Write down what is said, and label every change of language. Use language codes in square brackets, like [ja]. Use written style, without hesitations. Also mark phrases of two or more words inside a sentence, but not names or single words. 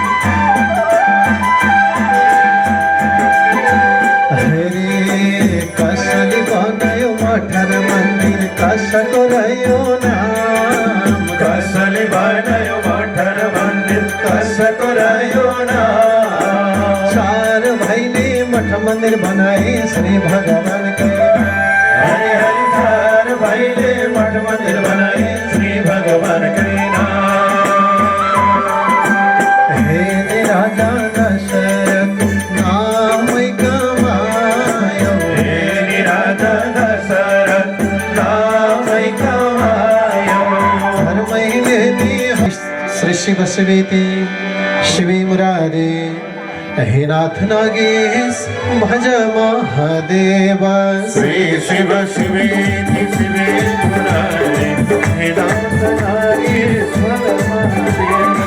[ne] हरे कसले बनायो मठ र मन्दिर कसको रह्यो नाम कसले बनायो मठ र मन्दिर कसको रह्यो नाम चार भाइले मठ मन्दिर बनाए श्री भगवान कै हरि हरि चार भाइले मठ मन्दिर बनाए श्री भगवान कै नाम हे राजा दशरथ नामै कमायो हे राजा दशरथ नामै कमायो धर्मैले नि [sa] श्री शिव शिवेति शिवे मुरारे हे नाथ नागेश भज महादेव श्री शिव शिवेति शिवे मुरारे हे नाथ नागेश्वर महादेव